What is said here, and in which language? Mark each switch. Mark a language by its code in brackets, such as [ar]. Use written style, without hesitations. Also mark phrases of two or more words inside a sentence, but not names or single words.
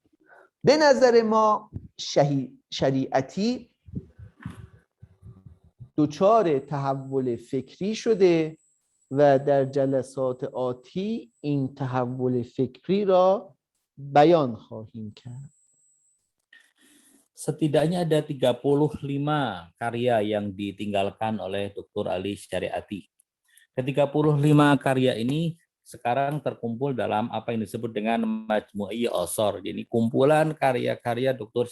[fa] به نظر ما شریعتی دچار تحول فکری شده و در جلسات آتی این تحول فکری را بیان خواهیم کرد. [id] Setidaknya ada 35 karya yang ditinggalkan oleh Dr. Ali Syariati. Ke-35 karya ini sekarang terkumpul dalam apa yang disebut dengan Majmu'i Asar, jadi kumpulan karya-karya Dr.